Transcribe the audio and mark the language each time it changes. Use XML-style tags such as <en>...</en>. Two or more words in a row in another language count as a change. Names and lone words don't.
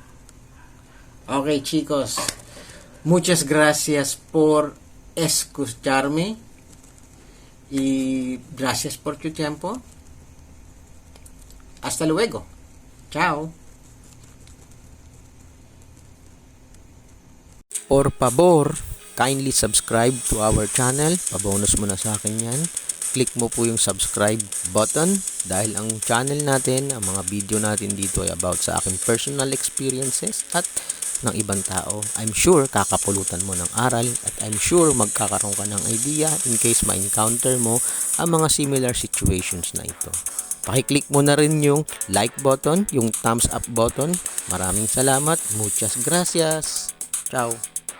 <es>Ok, chicos, muchas gracias por escucharme y gracias por tu tiempo. Hasta luego. Chao. Por favor,</es> <en>kindly subscribe to our channel.</en> <tl>Pabonus mo na sa akin yan. Click mo po yung</tl> <en>subscribe button</en> <tl>dahil ang channel natin, ang mga video natin dito ay about sa aking</tl> <en>personal experiences</en> <tl>at ng ibang tao.</tl> <en>I'm sure</en> <tl>kakapulutan mo ng aral at</tl> <en>I'm sure</en> <tl>magkakaroon ka ng idea</tl> <en>in case</en> <tl>ma-encounter mo ang mga</tl> <en>similar situations</en> <tl>na ito. Pakiclick mo na rin yung</tl> <en>like button,</en> <tl>yung</tl> <en>thumbs up button.</en> <tl>Maraming salamat.</tl> <es>Muchas gracias. Ciao.</es>